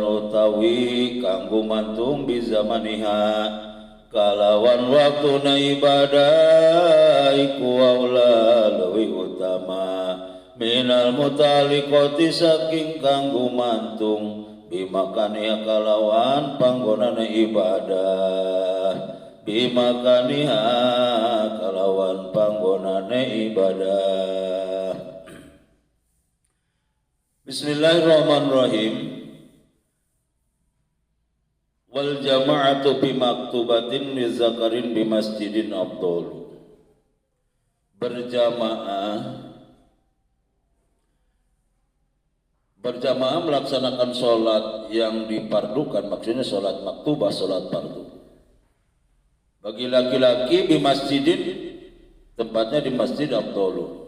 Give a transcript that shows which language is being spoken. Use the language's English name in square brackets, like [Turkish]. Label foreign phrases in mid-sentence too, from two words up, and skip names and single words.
[Javanese] utawi kanggo mantung [Arabic] بزمانها [Javanese] kalawan waktuna ibadah iku aula luwih utama [Arabic] من المتعلقات [Javanese] saking kanggo mantung bimakaniha kalawan panggonane ibadah bimakaniha kalawan panggonane ibadah. [Arabic] Bismillahirrahmanirrahim. والجماعة بمكتوبة لذكر بمسجد أفضل. [Indonesian] Berjamaah melaksanakan sholat yang dipardukan, maksudnya sholat maktubah, sholat fardu. Bagi laki-laki di masjidin, tempatnya di masjid afdalu.